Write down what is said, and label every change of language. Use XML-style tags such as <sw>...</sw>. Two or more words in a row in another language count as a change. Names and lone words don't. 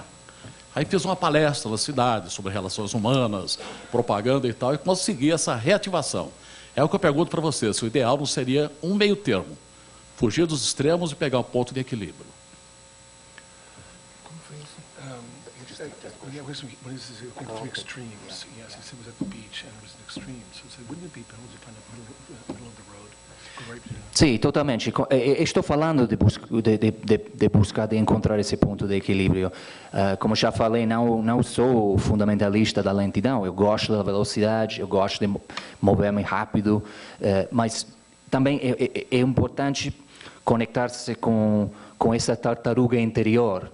<pt>Aí fiz uma palestra na cidade sobre relações humanas, propaganda e tal, e consegui essa reativação. É o que eu pergunto para você, se o ideal não seria um meio termo, fugir dos extremos e pegar um ponto de equilíbrio. Como foi isso?</pt> <en>When it was three extremes, yes, it was at the beach and it was an extreme. So wouldn't it be better to find a middle of the road?</en> <it>Sì, totalmente. E sto parlando di buscar, di</it> <pt>encontrar esse ponto de equilíbrio. Como já falei, não sou fundamentalista da lentidão. Eu gosto da velocidade, eu gosto de mover-me rápido, mas também é importante conectar-se com essa tartaruga interior.</pt>